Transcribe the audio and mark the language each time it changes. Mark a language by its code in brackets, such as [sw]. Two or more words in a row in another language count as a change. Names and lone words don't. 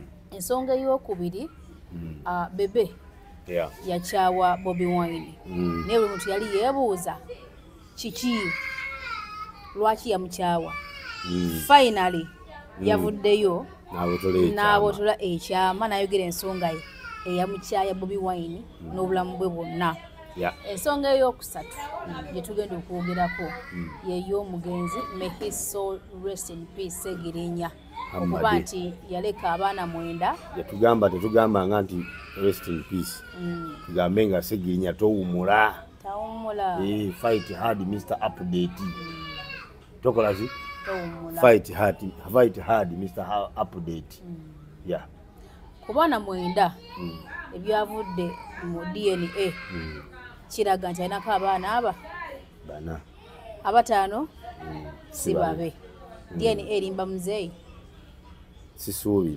[lg] ensonga ey'okubiri Bebe yakyawa Bobi Wine naye buli muntu yali yeebuuza kiki lwaki yamukyawa finally yavuddeyo n'abotola ekyama n'ayogera ensonga ye eyamukyaya Bobi Wine n'obulamu bwe bwonna. Ensonga ey'okusatu gye tugenda okwogerako y'ey'omugenzi [en] May his soul rest in peace [lg] Segirinya okuba nti yaleka abaana 9 tetugamba nga nti [en] rest in peace [lg] tugambe nga Segirinya towumula [en] fight hard [lg] Mr. Update tokola ki [en] fight hard [lg] Mr. Update ku baana 9 ebyavudde mu DNA kiraga nti alinako abaana bana 5 si babe DNA erimba muzeeyi sisuubira